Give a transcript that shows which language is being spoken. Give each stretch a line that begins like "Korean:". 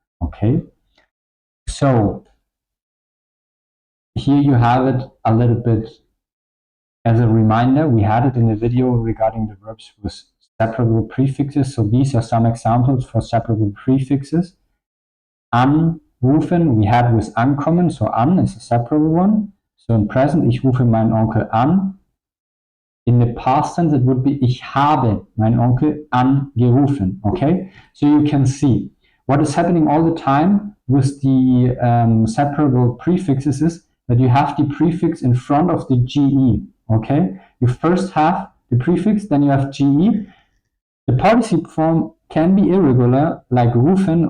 English: Okay, so here you have it a little bit as a reminder. We had it in the video regarding the verbs with separable prefixes. So these are some examples for separable prefixes. Anrufen we had with ankommen, so an is a separable one. So in present,
German: ich rufe meinen Onkel an.
English: In the past tense, it would be
German: ich habe meinen Onkel angerufen.
English: Okay, so you can see what is happening all the time with the separable prefixes is that you have the prefix in front of the ge. Okay, you first have the prefix, then you have ge. The participle form can be irregular, like rufen.